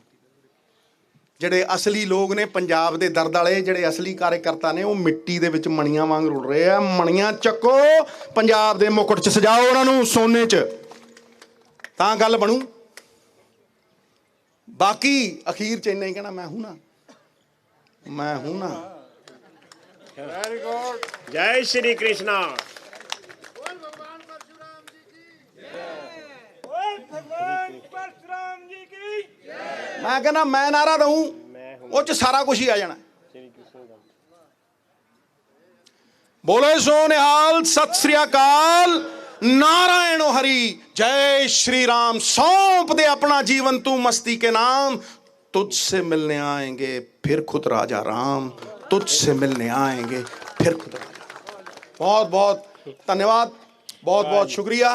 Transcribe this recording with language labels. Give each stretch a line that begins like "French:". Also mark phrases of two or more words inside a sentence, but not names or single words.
Punjabi: ਜਿਹੜੇ ਅਸਲੀ ਲੋਕ ਨੇ ਪੰਜਾਬ ਦੇ ਦਰਦ ਵਾਲੇ, ਜਿਹੜੇ ਅਸਲੀ ਕਾਰਜਕਰਤਾ ਨੇ, ਉਹ ਮਿੱਟੀ ਦੇ ਵਿੱਚ ਮਣੀਆਂ ਵਾਂਗ ਰੁਲ ਰਹੇ ਆ। ਮਣੀਆਂ ਚੱਕੋ, ਪੰਜਾਬ ਦੇ ਮੁਕਟ 'ਚ ਸਜਾਓ ਉਹਨਾਂ ਨੂੰ ਸੋਨੇ 'ਚ, ਤਾਂ ਗੱਲ ਬਣੂ। ਬਾਕੀ ਅਖੀਰ 'ਚ ਇੰਨਾ ਹੀ ਕਹਿਣਾ,
Hindi: मैं हूँ ना, मैं हूँ ना।
English: very good.
Hindi: जय श्री कृष्णा।
Punjabi: ਮੈਂ ਕਹਿੰਦਾ ਮੈਂ ਨਾਰਾ ਦਊਂ, ਉਹ 'ਚ ਸਾਰਾ ਕੁਝ ਹੀ ਆ ਜਾਣਾ। ਬੋਲੇ ਸੋ ਨਿਹਾਲ, ਸਤਿ ਸ੍ਰੀ ਅਕਾਲ,
Hindi: नारायण हरि, जय श्री राम। सौंप दे अपना जीवन तू मस्ती के नाम, तुझसे मिलने आएंगे फिर खुद राजा राम, तुझसे मिलने आएंगे फिर खुद राजा राम। बहुत बहुत धन्यवाद, बहुत बहुत शुक्रिया।